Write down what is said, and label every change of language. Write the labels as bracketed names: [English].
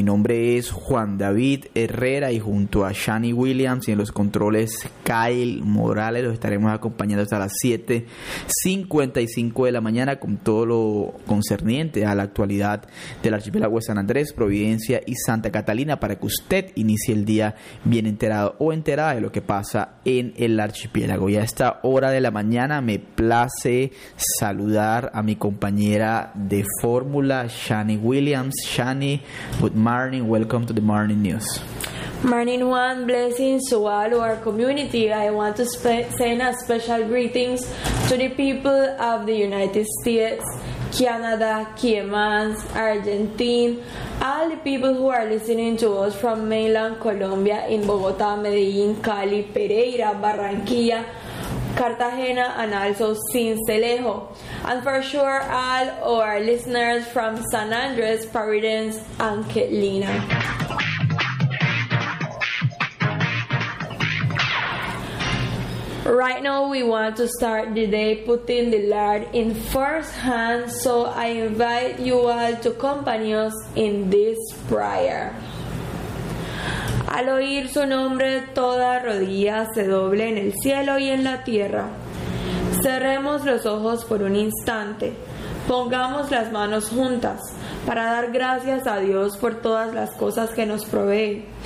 [Spanish] Mi nombre es Juan David Herrera y junto a Shani Williams y en los controles Kyle Morales los estaremos acompañando hasta las 7:55 de la mañana con todo lo concerniente a la actualidad del archipiélago de San Andrés, Providencia y Santa Catalina para que usted inicie el día bien enterado o enterada de lo que pasa en el archipiélago. Y a esta hora de la mañana me place saludar a mi compañera de fórmula, Shani Williams. [English] Shani, good morning, welcome to the Morning News. Morning Juan, blessings to all our community. I want to send a special greetings to the people of the United States, Canada, Cayman, Argentina, all the people who are listening to us from mainland Colombia in Bogotá, Medellín, Cali, Pereira, Barranquilla, Cartagena, and also Sincelejo. And for sure, all our listeners from San Andres, Providence, and Catalina. Right now we want to start the day putting the Lord in first hand, so I invite you all to accompany us in this prayer. [Spanish] Al oír su nombre, toda rodilla se doble en el cielo y en la tierra. Cerremos los ojos por un instante. Pongamos las manos juntas para dar gracias a Dios por todas las cosas que nos provee.